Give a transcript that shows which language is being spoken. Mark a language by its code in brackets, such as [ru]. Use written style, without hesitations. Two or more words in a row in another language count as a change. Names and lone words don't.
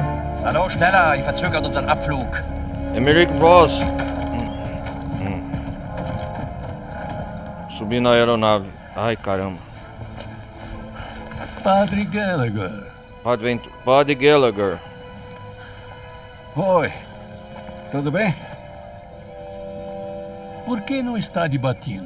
[de] Hallo, schneller, ihr verzögert unseren Abflug. Emerick Ross. [pt] Subi na aeronave. Ai, caramba. Padre Gallagher. Padre Gallagher. Oi. Tudo bem? Por que não está de batina?